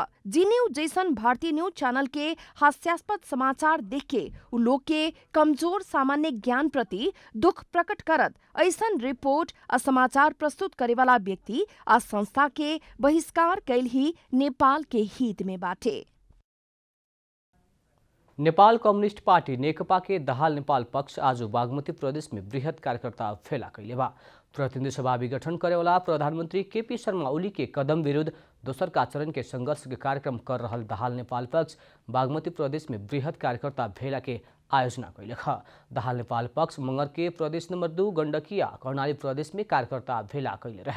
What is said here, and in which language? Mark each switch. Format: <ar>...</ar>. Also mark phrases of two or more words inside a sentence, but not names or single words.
<bho>जी न्यूज जैसन भारतीय न्यूज चैनल के हास्यास्पद समाचार देख के उ लोग के कमजोर सामान्य ज्ञान प्रति दुख प्रकट करत ऐसन रिपोर्ट आ समाचार प्रस्तुत करे वाला व्यक्ति आ संस्था के बहिष्कार कैल ही नेपाल के हित में बाटे। नेपाल कम्युनिस्ट पार्टी नेकपा के दाहाल नेपाल पक्ष आज बागमती प्रदेश में बृहत कार्यकर्ता फेला कैले बा। प्रतिनिधि सभा विघटन करेवाला प्रधानमंत्री केपी शर्मा ओली के कदम विरुद्ध दोसर का चरण के संघर्ष के कार्यक्रम कर रहल दाहाल नेपाल पक्ष बागमती प्रदेश में बृहत कार्यकर्ता भेला के आयोजना कैले ह। दाहाल नेपाल पक्ष मंगर के प्रदेश नंबर 2 गण्डकी आ कर्णाली प्रदेश में कार्यकर्ता भेला कैले रहे।</bho>